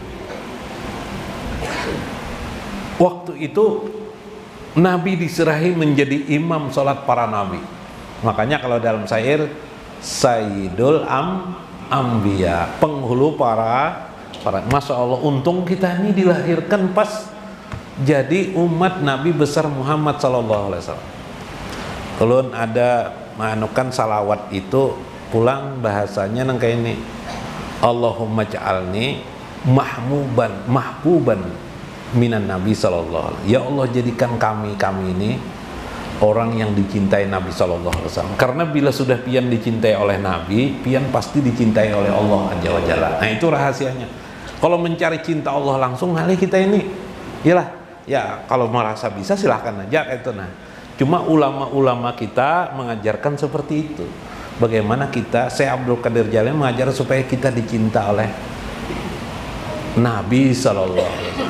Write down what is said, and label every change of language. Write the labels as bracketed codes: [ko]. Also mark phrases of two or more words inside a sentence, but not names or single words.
[id] Waktu itu Nabi diserahi menjadi imam sholat para nabi. Makanya kalau dalam syair, [ar] سيد الأنبياء, [id] penghulu para [ar] ما شاء الله, [id] untung kita ini dilahirkan pas jadi umat Nabi besar Muhammad [ar] صلى الله عليه وسلم. [bjn] Kalau ada manukan salawat itu pulang bahasanya nang kayak ini, [ar] اللهم اجعلني محبوبا من النبي صلى الله عليه وسلم. يا الله, [id] jadikan kami ini orang yang dicintai Nabi [ar] صلى الله عليه وسلم. [id] Karena bila sudah pian dicintai oleh Nabi, pian pasti dicintai oleh Allah [ar] عز وجل. [id] Nah, itu rahasianya. Kalau mencari cinta Allah langsung, kali kita ini iyalah, ya kalau merasa bisa silahkan aja itu. Nah, cuma ulama-ulama kita mengajarkan seperti itu. Bagaimana kita, Syekh Abdul Qadir Jalil mengajar supaya kita dicinta oleh Nabi [ar] صلى الله عليه وسلم.